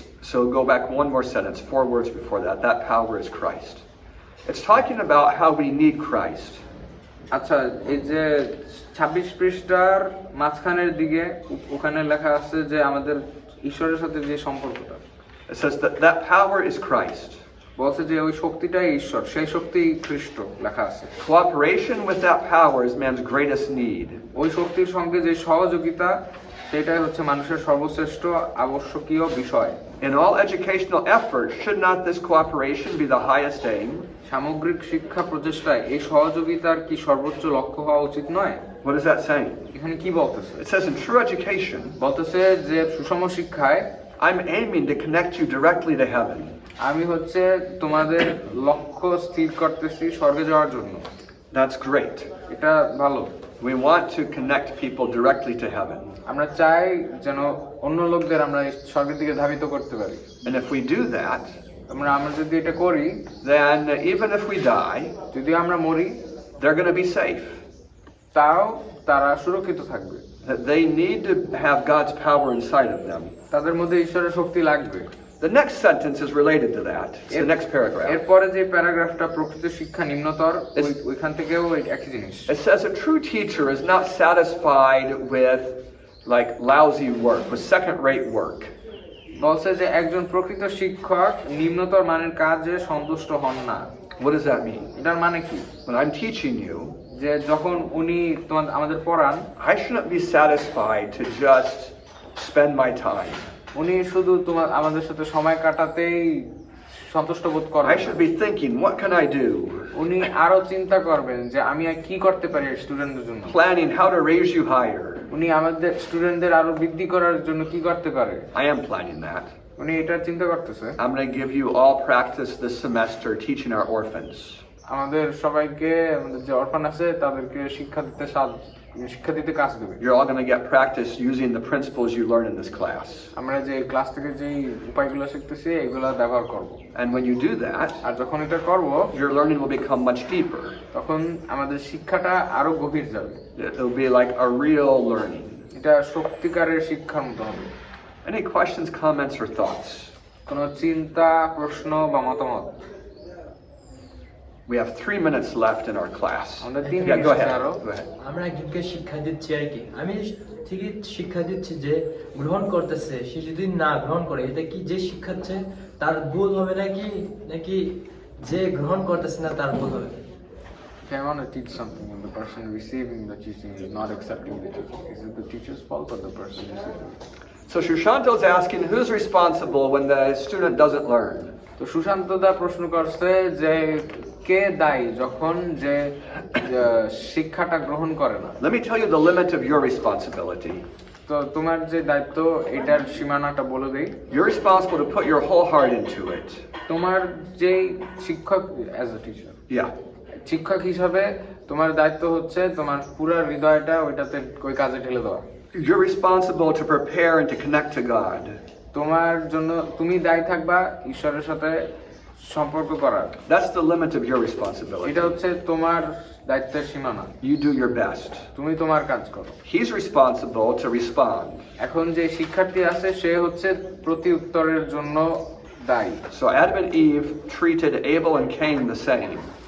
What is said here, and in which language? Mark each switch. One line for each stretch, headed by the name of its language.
English: So go back one more sentence, 4 words before that. That power is Christ. It's talking about how we need Christ.
Bangla: আচ্ছা, এই যে 26 পৃষ্ঠার মাঝখানের দিকে ওখানে লেখা আছে যে আমাদের ঈশ্বরের সাথে যে সম্পর্কটা,
English: It says that that power is Christ.
Bangla: বলছে যে ওই শক্তিটাই ঈশ্বর, সেই শক্তি খ্রিস্ট লেখা আছে।
English: Cooperation with that power is man's greatest need.
Bangla: ওই শক্তির সঙ্গে যে সহযোগিতা সেটাই হচ্ছে মানুষের সর্বশ্রেষ্ঠ আবশ্যকীয় বিষয়।
English: In all educational effort, should not this cooperation be the highest aim?
Bangla: সামগ্রিক শিক্ষা প্রচেষ্টায় এই সহযোগিতার কি সর্বোচ্চ লক্ষ্য হওয়া উচিত নয়?
English: What is that saying?
Bangla: এখানে কি বলতেছে?
English: It says in true education,
Bangla: বলতেছে যে সুষম শিক্ষায়
English: I'm aiming to connect you directly to heaven.
Bangla: আমি হচ্ছে তোমাদের লক্ষ্য স্থির করতেছি স্বর্গে যাওয়ার জন্য।
English: That's great.
Bangla: এটা ভালো।
English: We want to connect people directly to heaven.
Bangla: আমরা চাই যেন অন্য লোকদের আমরা স্বর্গের দিকে ধাবিত করতে পারি।
English: And if we do that,
Bangla: আমরা যদি এটা করি,
English: then even if we die,
Bangla: যদি আমরা মরি,
English: they're going to be safe.
Bangla: তাও তারা সুরক্ষিত থাকবে।
English: That they need to have God's power inside of them.
Bangla: তাদের মধ্যে ঈশ্বরের শক্তি লাগবে।
English: The next sentence is related to that. It's the next paragraph.
Bangla: এরপরে যে প্যারাগ্রাফটা প্রকৃত শিক্ষা নিম্নতর, ওইখান থেকেও একই জিনিস।
English: It says a true teacher is not satisfied with like lousy work, with second-rate work.
Bangla: বলছে যে একজন প্রকৃত শিক্ষক নিম্নতর মানের কাজে সন্তুষ্ট হন না।
English: What does that mean?
Bangla: এটার মানে কি?
English: When I'm teaching you,
Bangla: যে যখন উনি আমাদের পড়ান,
English: I shouldn't be satisfied to just spend my time.
Bangla: উনি শুধু আমাদের সাথে সময় কাটাতেই সন্তুষ্ট বোধ করবেন।
English: I should be thinking, what can I do?
Bangla: উনি আরো চিন্তা করবেন যে আমি কি করতে পারি স্টুডেন্টদের জন্য।
English: Planning how to raise you higher.
Bangla: উনি আমাদের স্টুডেন্টদের আরো বৃদ্ধি করার জন্য কি করতে পারে।
English: I am planning that.
Bangla: উনি এটা চিন্তা করতেছে।
English: I'm going to give you all practice this semester teaching our orphans.
Bangla: আমাদের সবাইকে, আমাদের যে অরফান আছে তাদেরকে শিক্ষা দিতে কাজ দেবে।
English: You're all going to get practice using the principles you learn in this class.
Bangla: আমরা যে ক্লাস থেকে যে উপায়গুলো শিখতেছি এগুলো ব্যবহার করব।
English: And when you do that,
Bangla: আর যখন এটা করব,
English: your learning will become much deeper.
Bangla: তখন আমাদের শিক্ষাটা আরো গভীর যাবে।
English: It'll be like a real learning.
Bangla: এটা সত্যিকারের শিক্ষার মতো হবে।
English: Any questions, comments, or thoughts?
Bangla: কোনো চিন্তা, প্রশ্ন বা মতামত?
English: We have 3 minutes left in our class.
Bangla: আমাদের 3
English: Yeah, go
Bangla: মিনিট
English: ahead.
Bangla: আরো।
English: Go ahead.
Bangla: আমরা একজনকে শিক্ষা দিচ্ছি আর কি, আমি ঠিকই শিক্ষা দিচ্ছি যে গ্রহণ করতেছে, সে যদি না গ্রহণ করে এটা কি যে শিক্ষাচ্ছে তার ভুল হবে নাকি নাকি যে গ্রহণ করতেছে না তার ভুল হবে?
English: If I want to teach something and the person receiving the teaching is not accepting the teaching, is it the teacher's fault or the person receiving it? So Shushanto's asking who's responsible when the student doesn't learn.
Bangla: তো সুশান্ত দা প্রশ্ন করছে যে কে দায়ী যখন যে শিক্ষাটা গ্রহণ করে না।
English: Let me tell you the limit of your responsibility.
Bangla: তো তোমার যে দায়িত্ব এটার সীমানাটা বলে দেই।
English: You're responsible to put your whole heart into it.
Bangla: তোমার যে শিক্ষক
English: as a teacher, Yeah.
Bangla: শিক্ষক হিসাবে তোমার দায়িত্ব হচ্ছে তোমার পুরো হৃদয়টা ওইটাতে ওই কাজে ঢেলে দেওয়া।
English: You're responsible to prepare and to connect to God.
Bangla: তোমার জন্য তুমি দায়ী থাকবা ঈশ্বরের সাথে সম্পর্ক করার।
English: That's the limit of your responsibility.
Bangla: এটা হচ্ছে তোমার দায়িত্বের সীমানা।
English: You do your best.
Bangla: তুমি তোমার কাজ করো।
English: He's responsible to respond.
Bangla: এখন যে শিক্ষার্থী আছে সে হচ্ছে প্রতি উত্তরের জন্য দায়ী।
English: So Adam and Eve treated Abel and Cain the same.